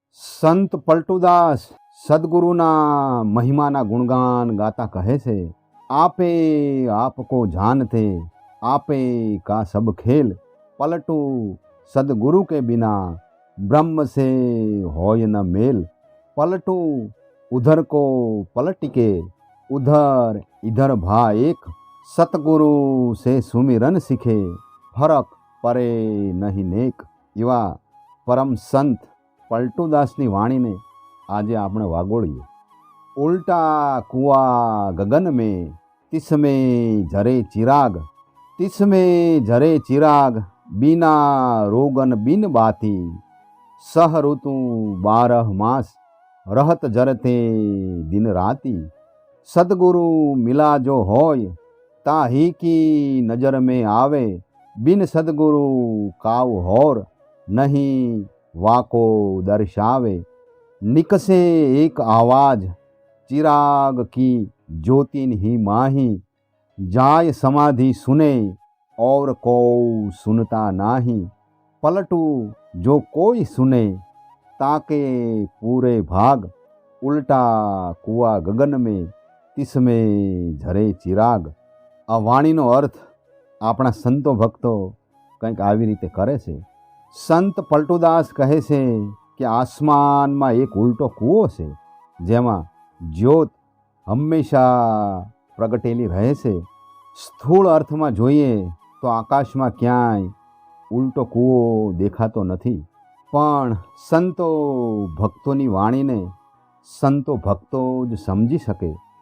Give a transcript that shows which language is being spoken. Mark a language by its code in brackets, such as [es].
[gu] સંત પલટુદાસ સદગુરુના મહિમાના ગુણગાન ગાતા કહે છે, [hi] આપે આપકો જાનતે આપે કા સબ ખેલ, પલટુ સદગુરુ કે બિના બ્રહ્મ से होय न मेल। पलटू उधर को पलट के उधर इधर भा एक, सतगुरु से सुमिरन सीखे फरक परे नहीं नेक। [gu] એવા પરમ સંત પલટુદાસની વાણીને આજે આપણે વાગોળીએ। [hi] ઉલટા કુઆ ગગન में तिसमें झरे चिराग, तिसमें झरे चिराग बिना रोगन बिन बाती, सह ऋतु 12 मास रहत जरते दिन राती। सदगुरु मिला जो होय ताही की नजर में आवे, बिन सदगुरु काव होर नहीं वाको दर्शावे। निकसे एक आवाज चिराग की ज्योतिन ही माही, जाय समाधि सुने और को सुनता नाही। पलटू जो कोई सुने ताके पूरे भाग, उल्टा कुआ गगन में तिसमें झरे चिराग। [gu] आ वाणीनो अर्थ આપણા સંતો ભક્તો કંઈક આવી રીતે કરે છે। સંત પલટુદાસ કહે છે કે આસમાનમાં એક ઉલટો કૂવો છે જેમાં જ્યોત હંમેશા પ્રગટેલી રહે છે। સ્થૂળ અર્થમાં જોઈએ તો આકાશમાં ક્યાંય ઉલટો કૂવો દેખાતો નથી, પણ સંતો ભક્તોની વાણીને સંતો ભક્તો જ સમજી શકે।